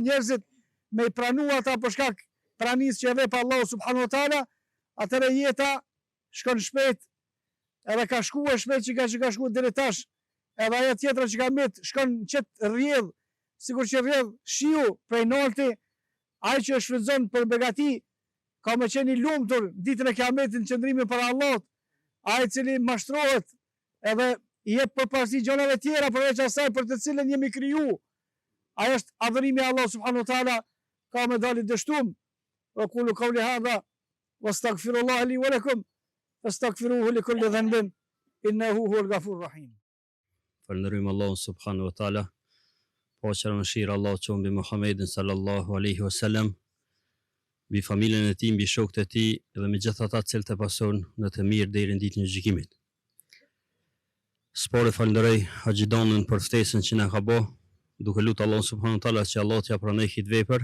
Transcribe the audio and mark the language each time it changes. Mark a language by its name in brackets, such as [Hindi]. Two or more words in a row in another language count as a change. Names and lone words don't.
[Albanian] njerëzit, me i pranu ata për shkak pranis që e vepa Allah [Arabic] سبحانه وتعالى, [Albanian] atëre jeta shkon shpejt, edhe ka shkuar shpejt që ka shkuar deri tash, edhe ajo tjetra që ka mbet shkon qëtë rrjedh, sikur që rrjedh shiu prej nolti, ai që shfrytëzon për begati, ka me qeni lumtur ditën e Kiametit në qëndrimin për Allah, ai cili mashtrohet edhe i jep përparësi gjonave tjera përveç asaj për të cilën jemi kriju. Ajo është adhurimi Allah [Arabic] سبحانه وتعالى, [Albanian] ka me dali dështum. [Arabic] وقولوا قولي هذا واستغفر الله لي ولكم فاستغفروه لكل ذنب إنه هو الغفور الرحيم. [Albanian] Falënderojmë Allahun [Arabic] سبحانه وتعالى. [Albanian] Paqja dhe mëshira Allah qoftë mbi Muhammedin [Arabic] صلى الله عليه وسلم, [Albanian] mbi familjen e tij, mbi shokët e tij dhe me gjithë ata që të pason në të mirë deri në ditën e gjykimit. Spore falenderoj Haxhidonën për ftesën që na ka bë, duke lutur Allahun [Arabic] سبحانه وتعالى [Albanian] që Allah t'ja pranoj këtë vepër.